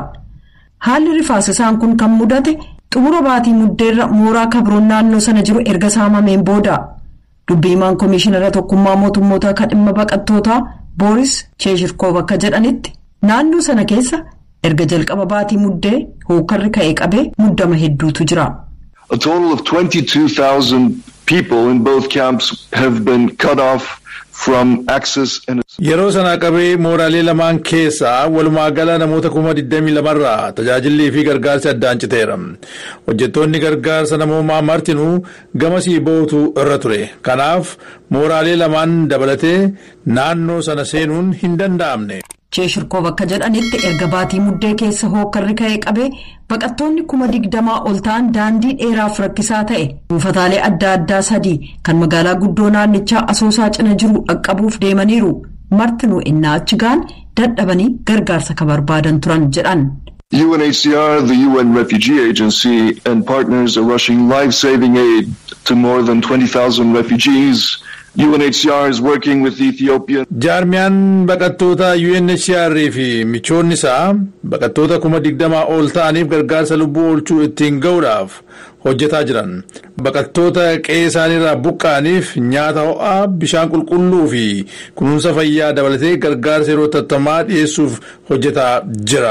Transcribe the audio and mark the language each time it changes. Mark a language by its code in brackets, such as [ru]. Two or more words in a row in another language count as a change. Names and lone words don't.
[om] Haalli rifaasisaan kun kan mudate xumura baatii muddeerra mooraa kabroon naannoo sana jiru erga saamameen booda. Dubbiimaan Komishinara Tokkummaa Mootummootaa kan dhimma baqattootaa Booris Cheeshirkoov akka jedhanitti naannoo sana keessa erga jalqaba baatii muddee hookarri ka'ee qabee muddama hedduutu jira. [en] A total of 22,000 people in both camps have been cut off from access and [om] yeroo sana qabee mooraalee lamaan keessaa walumaa gala namoota 22,000 irraa tajaajillii fi gargaarsi addaan citeera. Hojjettoonni gargaarsa namoomaa martinuu gamasii bootu irra ture. Kanaaf mooraalee lamaan dabalatee naannoo sana seenuun hin danda'amne. Cheeshirkoov akka jedhanitti erga baatii muddee keessa hookarri ka'ee qabee baqattoonni 20,000 ol ta'an daandii dheeraaf rakkisaa ta'e buufataalee adda addaa 3 kan magaalaa guddoo naannichaa Asoosaa cina jiru dhaqqabuuf deemaniiru. martinuu innaa achi ga'an dadhabanii gargaarsa ka barbaadan turan jedhan. [en] UNHCR, the UN Refugee Agency, and partners are rushing life-saving aid to more than 20,000 refugees. UNHCR is working with Ethiopian. [om] Jaarmiyaan baqattoota UNHCR fi michoonni isaa baqattoota 20,000 ol ta'aniif gargaarsa lubbuu oolchuu ittiin ga'uudhaaf hojjetaa jiran. Baqattoota qe'ee isaaniirraa buqqa'aniif nyaata ho'aa, bishaan qulqulluu fi kunuunsa fayyaa dabalatee gargaarsa yeroo tattamaa dhiyeessuuf hojjetaa jira.